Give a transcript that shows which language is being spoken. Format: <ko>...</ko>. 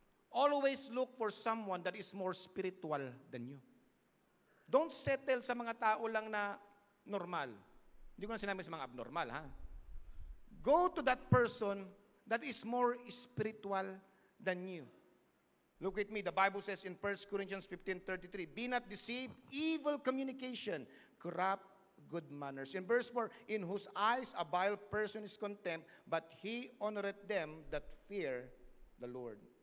<en>Always look for someone that is more spiritual than you. Don't settle</en> <tl>sa mga tao lang na normal. Hindi ko na sinabi sa mga abnormal, ha?</tl> <en>Go to that person that is more spiritual than you. Look at me. The Bible says in 1 Corinthians 15:33, be not deceived, evil communication, corrupt good manners. In verse 4, in whose eyes a vile person is contemned, but he honoreth them that fear the Lord.</en>